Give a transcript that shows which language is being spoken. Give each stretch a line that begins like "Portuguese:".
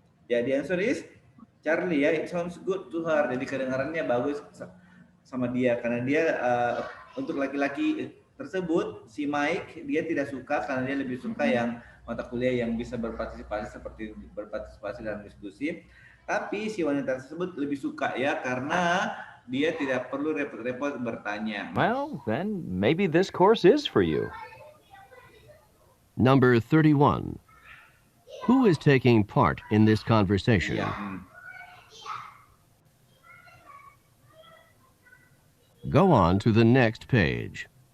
English: Ya, the answer is Charlie ya. It sounds good to her.
Indonesian: Jadi kedengarannya bagus sama dia karena dia untuk laki-laki tersebut, si Mike, dia tidak suka karena dia lebih suka yang mata kuliah yang bisa berpartisipasi seperti berpartisipasi dalam diskusi. Tapi si wanita tersebut lebih suka ya karena dia tidak perlu repot-repot bertanya.
English: Well, then maybe this course is for you. Number 31. Who is taking part in this conversation?
Indonesian: Ya.
English: Go on to the next page.